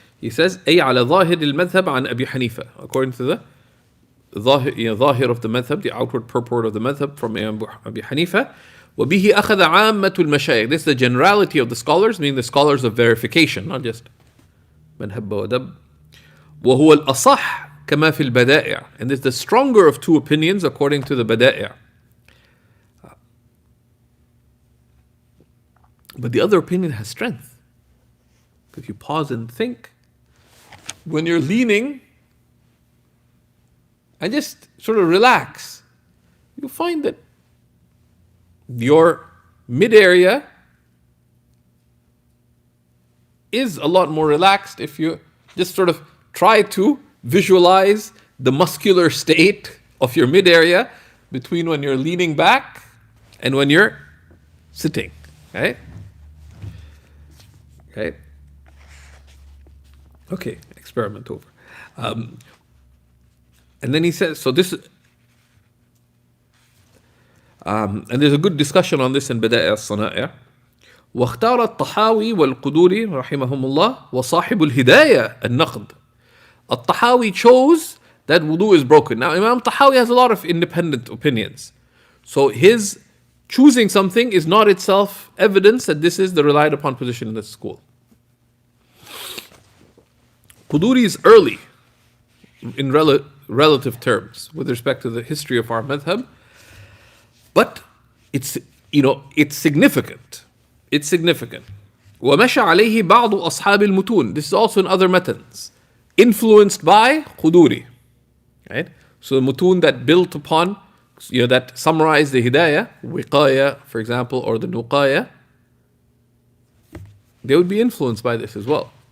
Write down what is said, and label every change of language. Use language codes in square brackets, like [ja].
[en] He says, [ar] أي على ظاهر المذهب عن أبي حنيفة, [en] according to the ظاهر of the madhab, the outward purport of the madhab from Abi Hanifa. [ar] وبه أخذ عامة المشايخ. [en] This is the generality of the scholars, meaning the scholars of verification, not just [ar] من هب ودب. وهو الأصح كما في البدائع. [en] And this is the stronger of two opinions according to the بدائع. But the other opinion has strength. If you pause and think, when you're leaning and just sort of relax, you'll find that your mid area is a lot more relaxed if you just sort of try to visualize the muscular state of your mid area between when you're leaning back and when you're sitting, right? Okay, experiment over. And then he says, so this, and there's a good discussion on this in بدائع الصنائع. [ar] واختار الطحاوي والقدوري رحمهم الله وصاحب الهداية النقد. [en] الطحاوي chose that wudu is broken. Now Imam Tahawi has a lot of independent opinions. So his choosing something is not itself evidence that this is the relied upon position in the school. Quduri is early in relative terms with respect to the history of our madhab, but it's significant. It's significant. [ar] ومشى عليه بعض أصحاب المتون. [en] This is also in other methods, influenced by Quduri, right? So the mutun that built upon, that summarize the hidayah, wiqaya, for example, or the nuqaya, they would be influenced by this as well.